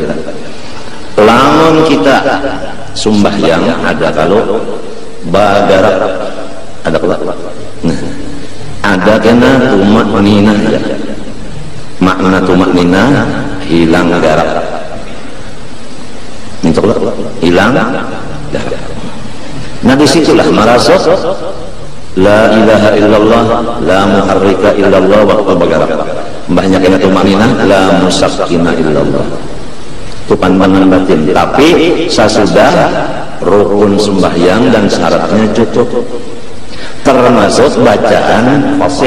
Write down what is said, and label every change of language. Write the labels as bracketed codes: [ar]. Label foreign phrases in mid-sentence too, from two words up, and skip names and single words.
[bjn] Lamun kita sembahyang ada kalau bagarak ada kelak. Ada kena tumak nina ya. Makna tumak nina hilang garak. Itu hilang garak. Nah disitulah marasot [ar] لا إله إلا الله لا محرك إلا الله [bjn] waktu bagarak. Mbahnya kena tumak nina [ar] لا مسكن إلا الله. [id] Itu pandangan batin. Tapi sesudah rukun sembahyang dan syaratnya cukup, termasuk bacaan fasih.